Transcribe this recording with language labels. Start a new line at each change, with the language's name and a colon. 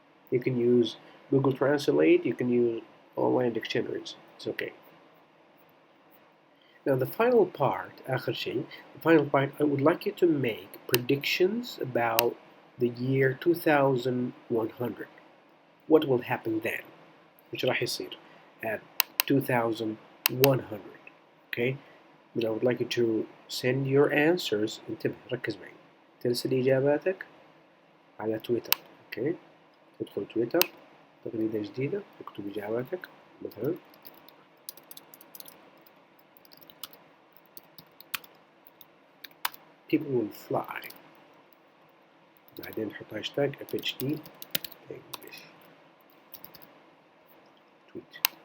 English: You can use Google Translate, you can use online dictionaries. It's okay. Now the final part,
Arabic: آخر شيء,
English: the final part, I would like you to make predictions about the year 2100. What will happen then?
Arabic: وش راح يصير
English: at 2100? Okay? But I would like you to send your answers.
Arabic: انتبه ركز معي. ترسل إجاباتك على تويتر.
English: Okay?
Arabic: تدخل تويتر، تغريدة جديدة، تكتب إجاباتك مثلا
English: people will fly،
Arabic: بعدين نحط هاشتاج FHD English tweet.